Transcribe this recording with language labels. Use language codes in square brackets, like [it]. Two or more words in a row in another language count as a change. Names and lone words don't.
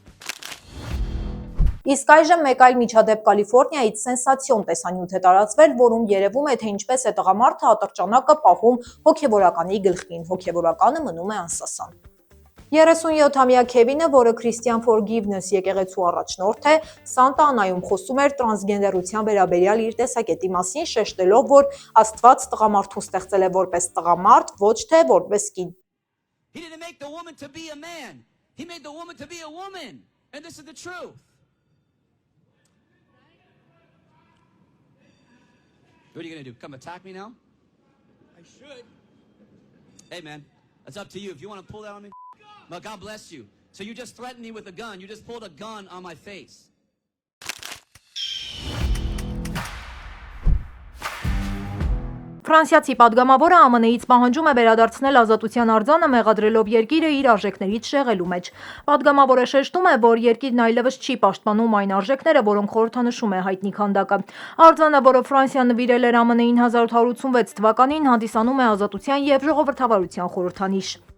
[hy] Իսկ այժմ մեկ այլ միջադեպ Կալիֆոռնիայից սենսացիոն տեսանյութ է տարածվել, որում երևում է, թե ինչպես է տղամարդը ատրճանակը պահում հոգևորականի գլխին։ Հոգևորականը մնում է անսասան։ 37-ամյա Քևինը, որը Christian Forgiveness եկեղեցու առաջնորդ է, Սանտա Անայում խոսում էր տրանսգենդերության վերաբերյալ իր տեսակետի մասին, շեշտելով, որ Աստված տղամարդուն ստեղծել է որպես տղամարդ, ոչ թե որպես կին։ [en] He didn't make the woman to be a man. He made the woman to be a woman. And this is the truth. What are you going to do? Come attack me now? I should. Hey, man, that's up to you. If you want to pull that on me, well, God bless you. So you just threatened me with a gun. You just pulled a gun on my face. [hy] Ֆրանսիացի պատգամավորը ԱՄՆ-ից պահանջում է վերադարձնել ազատության արձանը, մեղադրելով երկիրը իր արժեքներից շեղելու մեջ։ Պատգամավորը շեշտում է, որ երկիրն այլևս չի պաշտպանում այն արժեքները, որոնք խորհրդանշում է հայտնի քանդակը։ Արձանը, որը Ֆրանսիան նվիրել էր ԱՄՆ-ին 1886 թվականին, հանդիսանում է ազատության և ժողովրդավարության խորհրդանիշ։